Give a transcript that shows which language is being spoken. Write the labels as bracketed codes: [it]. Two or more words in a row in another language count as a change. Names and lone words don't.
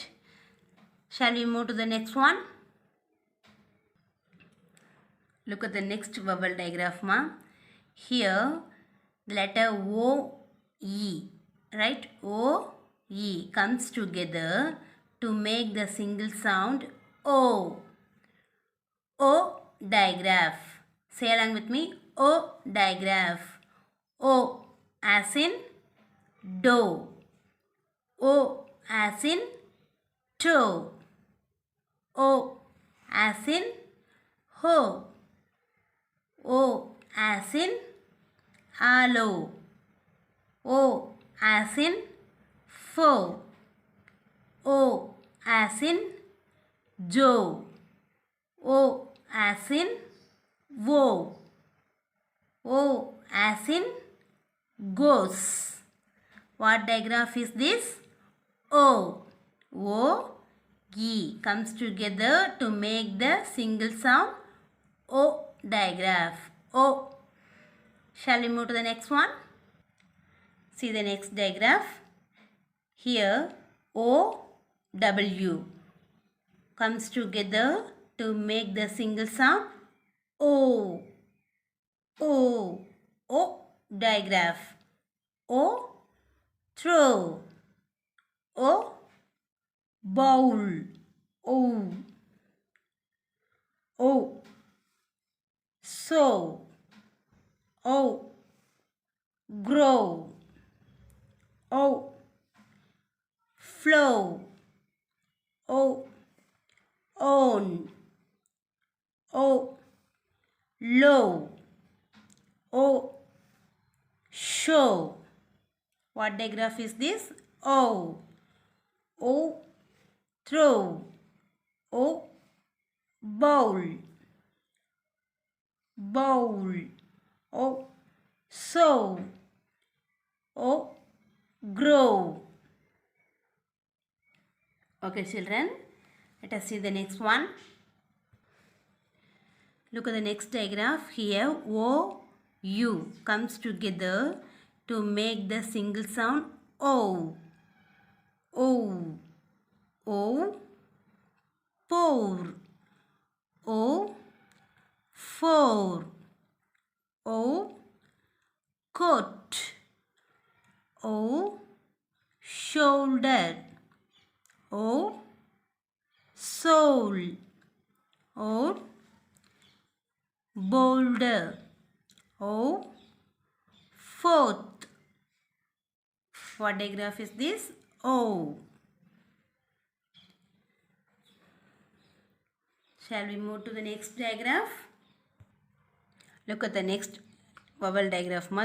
[en] Shall we move to the next one? Look at the next vowel digraph, ma. Here, the letter O, E, right? O, E comes together to make the single sound O. O digraph. Say along with me. O digraph. O as in do. O as in toe. O as in ho. O as in aloe. O as in fo. O as in joe. O as in wo. O as in goes. What digraph is this? O. O, E comes together to make the single sound O digraph. O. Shall we move to the next one? See the next digraph. Here O, W comes together to make the single sound O. O. O digraph. O, throw. O, bowl. O. O, sow. O, grow. O, flow. O, own. O, low. O, show. What digraph is this? O. O, throw. O, bowl. Bowl. O, sow. O, grow. Okay, children, let us see the next one. Look at the next digraph. Here O, U comes together to make the single sound O. O. O, pour. O, for. O, coat. O, shoulder. O, soul. O, boulder. O, fourth. What digraph is this? O. Shall we move to the next digraph? Look at the next vowel digraph, ma.